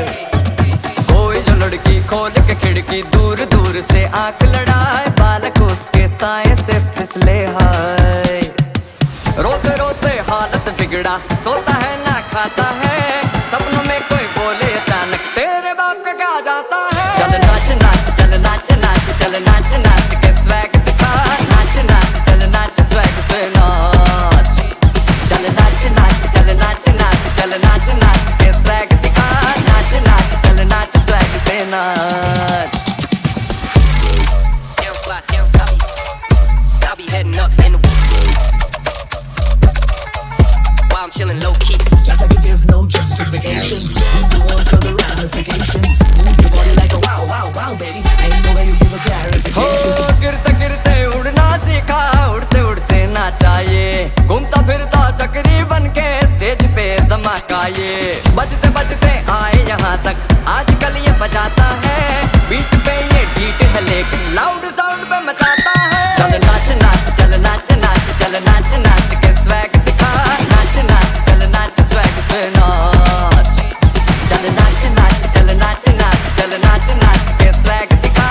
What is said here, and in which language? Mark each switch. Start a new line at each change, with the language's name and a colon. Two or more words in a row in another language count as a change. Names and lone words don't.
Hindi: कोई जो लड़की खोल के खिड़की दूर दूर से आंख लड़ाए। बालक उसके साए से फिसले हाय। रोते रोते हालत बिगड़ा, सोता है ना खाता है। सपनों में कोई बोले अचानक तेरे बाप का क्या जाता है। चल नाच नाच, चल नाच नाच, चल नाच नाच के स्वैग दिखा। नाच नाच, चल नाच स्वैग से नाच। चल नाच नाच, चल नाच नाच, चल नाच नाच के स्वैग दिखा। नाच नाच, चल नाच स्वैग से नाच।
English: I'll be heading up in the while I'm chilling low key. Just like you give no justification. Move the one for the ramification. Move your body like a wow, wow, wow, baby. Ain't no way you give a clarification.
Hindi: हो गिरते गिरते उड़ना सीखा, उड़ते उड़ते नाचा ये। घूमता फिरता चक्री बन के स्टेज पे धमाका ये। बजते बजते आए यहाँ तक, आजकल ये बजाता है। बीट पे ये डीट है लेकिन
English: loud sound
Hindi: पे मचाता है। चल नाच नाच, चल नाच नाच, चल नाच नाच के स्वैग दिखा। नाच नाच, चल नाच स्वैग से नाच। चल नाच नाच, चल नाच नाच, चल नाच नाच के स्वैग दिखा।